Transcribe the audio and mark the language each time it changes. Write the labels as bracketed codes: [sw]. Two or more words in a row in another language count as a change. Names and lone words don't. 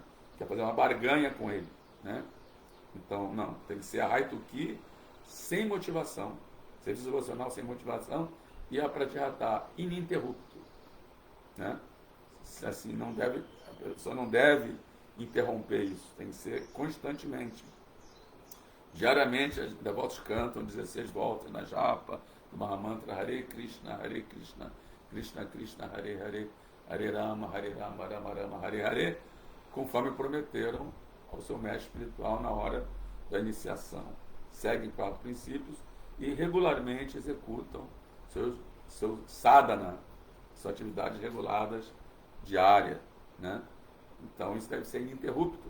[pt] Quer fazer uma barganha com ele, né? Então, não, tem que ser a Haituki sem motivação, serviço devocional sem motivação e a Pratyahata ininterrupto, né? Assim, a pessoa não deve interromper isso, tem que ser constantemente. Diariamente, os devotos cantam 16 voltas na japa do Mahamantra [sa] Hare Krishna, Krishna Krishna, Hare Hare, Hare Rama, Rama Rama, Hare Hare, [pt] conforme prometeram ao seu mestre espiritual na hora da iniciação. Seguem 4 princípios e regularmente executam seu sadhana, suas atividades reguladas diárias. Né? Então isso deve ser ininterrupto.